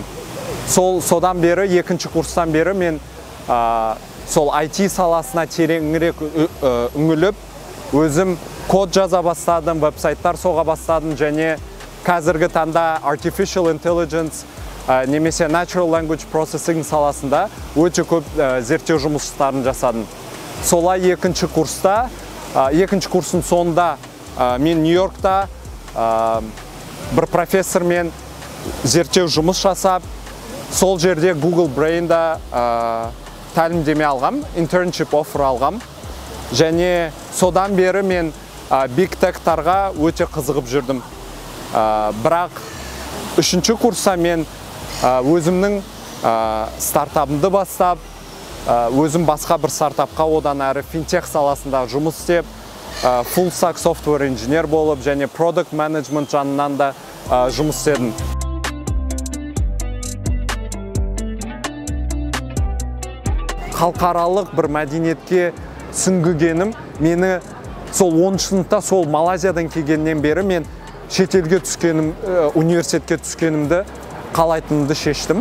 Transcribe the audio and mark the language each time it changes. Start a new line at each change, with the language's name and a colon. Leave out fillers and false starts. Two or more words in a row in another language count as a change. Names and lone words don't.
Kazakh: Содан бері, екінші курстан бері мен сол IT саласына тереңірек үңіліп, өзім код жаза бастадым, веб-сайттар соға бастадым, және қазіргі таңда
English: Artificial Intelligence
Kazakh: немесе
English: Natural Language Processing
Kazakh: саласында өте көп зерттеу жұмыстарын жасадым. Солай екінші курстың соңында мен Нью-Йоркта бір профессормен зерттеу жұмыс жасап, сол жерде Google Brain'да тәлімдеме алғам,
English: internship offer алғам.
Kazakh: Және содан бері мен Big Tech-тарға өте қызығып жүрдім. Бірақ үшінші курста мен өзімнің стартапымды бастап, өзім басқа бір стартапқа одан әрі финтех саласында жұмыс істеп,
English: full stack software engineer
Kazakh: болып, және
English: product management
Kazakh: жанынан да жұмыс істедім. Халықаралық бір мәдениетке сүңгігенім, мені сол 10 сыныпта сол Малайзиядан келгеннен бері мен шетелге түскенім, университетке түскенімді қалайтынымды шештім.